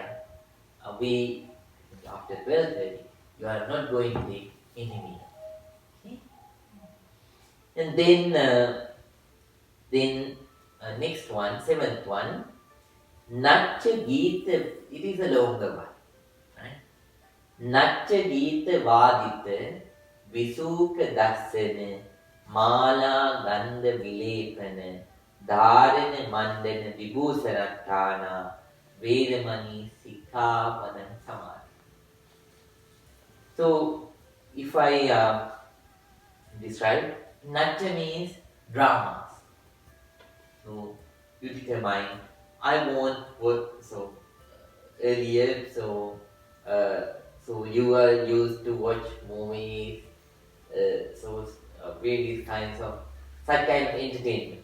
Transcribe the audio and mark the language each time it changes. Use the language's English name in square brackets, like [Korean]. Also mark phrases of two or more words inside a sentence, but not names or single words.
[English] We after 12:30 you are not going to take any meal. Okay? And then next one, seventh one, [Pali] Natcha Geeta, [English] it is a longer one. Right? [Pali] Natcha Geeta Vadita Visuka Dassana Mala Ganda Vilepana Dharana Mandana Vibhusanatthana Vedamani Sikkhapanam Samadhi. [English] So, if I describe, Natcha means dramas. So, you determine, I want what, so earlier, so you are used to watch movies, various kinds of, such kind of entertainment.